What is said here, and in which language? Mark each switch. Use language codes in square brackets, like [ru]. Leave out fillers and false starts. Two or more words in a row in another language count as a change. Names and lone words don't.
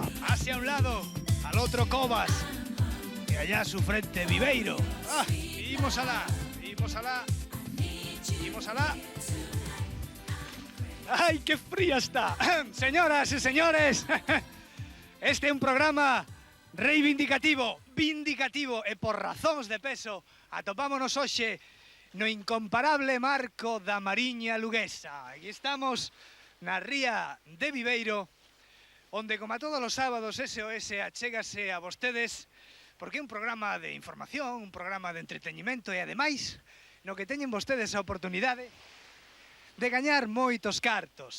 [es] Hacia un lado, al otro Cobas. Y allá a su frente Viveiro. [gl] Imos alá. ¡Ay, qué fría está! [es] Señoras y señores, [gl] este é un programa reivindicativo, vindicativo, e por razóns de peso atopámonos hoxe no incomparable marco da Mariña Luguesa. Aquí estamos na ría de Viveiro, onde, como a todos os sábados, SOS achégase a vostedes, porque é un programa de información, un programa de entreteñimento e, ademais, no que teñen vostedes a oportunidade de gañar moitos cartos.